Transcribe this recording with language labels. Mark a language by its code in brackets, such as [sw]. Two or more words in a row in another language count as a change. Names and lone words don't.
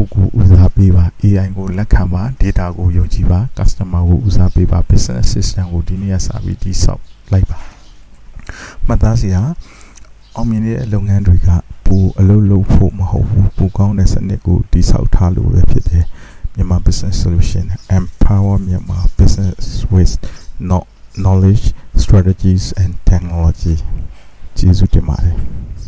[my] ကိုဦးစားပေးပါ AI ကိုလက်ခံပါ data ကိုယုံကြည်ပါ customer ကိုဦးစားပေးပါ [en] business system [my] ကိုဒီနေ့စပြီးတိဆောက်လိုက်ပါမှတ်သားစရာအောင်မြင်တဲ့လုပ်ငန်းတွေကပိုအလုပ်လုပ်ဖို့မဟုတ်ဘူးပိုကောင်းတဲ့စနစ်ကိုတိဆောက်ထားလို့ပဲဖြစ်တယ်မြန်မာ [en] business solution empower Myanmar business with knowledge strategies and technology [my] ကျေးဇူးတင်ပါတယ်